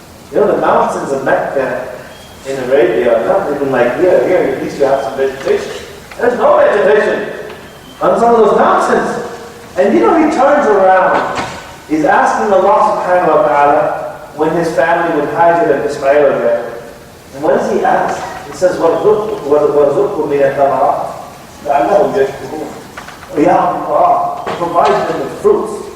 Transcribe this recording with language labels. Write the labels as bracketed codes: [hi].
[en] You know the mountains of Mecca in Arabia are not even like here. Here, at least you have some vegetation. There's no vegetation on some of those mountains. And you know he turns around. He's asking Allah subhanahu wa ta'ala when his family would Hajar and Ismail there. And what does he ask? He says, [ar] وَارْزُقْهُمْ مِنَ الثَّمَرَاتِ لَعَلَّهُمْ يَشْكُرُونَ. [en] Ya Allah, provide them with fruits.